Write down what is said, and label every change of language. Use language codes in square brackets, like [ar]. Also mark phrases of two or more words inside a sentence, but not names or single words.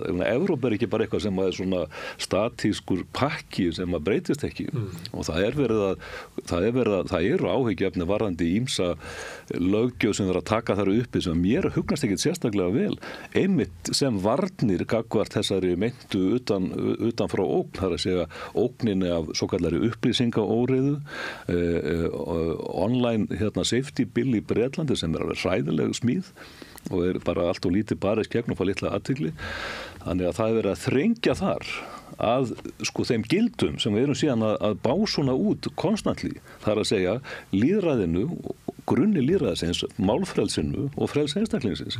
[is] Evrópa ekki bara eitthvað sem er svona statískur sem að breytist ekki og það eru áhyggjuefni varðandi ýmsa löggjöf sem verður að taka þar uppi sem mér hugnast ekkert sérstaklega vel einmitt sem varnir gagnvart þessari meintu utan frá ógn, það er að segja ógninni af svokallari upplýsingaóreiðu [en] online safety bill [is] í Bretlandi sem alveg hræðileg smíð og bara allt og lítið barist gegn og fá litla athygli þannig að það verið að þrengja þar að þeim gildum sem við erum síðan að bá svona út konstantli, það er að segja lýðræðinu, grunni lýðræðisins, málfrelsinu og frelsi einstaklingsins.